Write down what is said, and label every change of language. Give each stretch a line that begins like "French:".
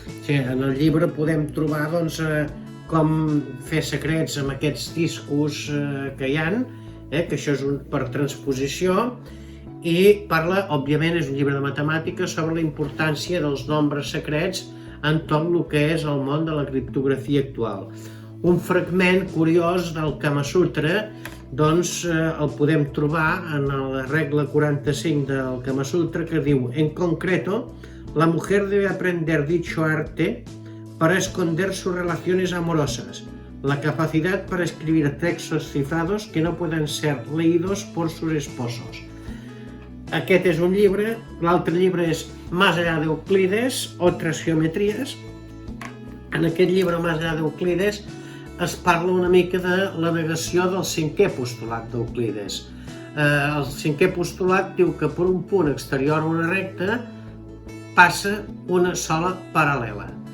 Catalan: En el llibre podem trobar com fer secrets amb aquests discos que hi ha, que això és per transposició, i parla, òbviament, és un llibre de matemàtiques, sobre la importància dels nombres secrets en tot el que és el món de la criptografia actual. Un fragment curiós del Kama Sutra el podem trobar en la regla 45 del Kama Sutra, que diu:
Spanish: en concreto, la mujer debe aprender dicho arte para esconder sus relaciones amorosas, la capacidad para escribir textos cifrados que no puedan ser leídos por sus esposos.
Catalan: Aquest és un llibre. L'altre llibre és Más allá de Euclides, otras geometrías. En aquest llibre, Más allá de Euclides, es parla una mica de la negació del cinquè postulat d'Euclides. El cinquè postulat diu que per un punt exterior a una recta passa una sola paral·lela.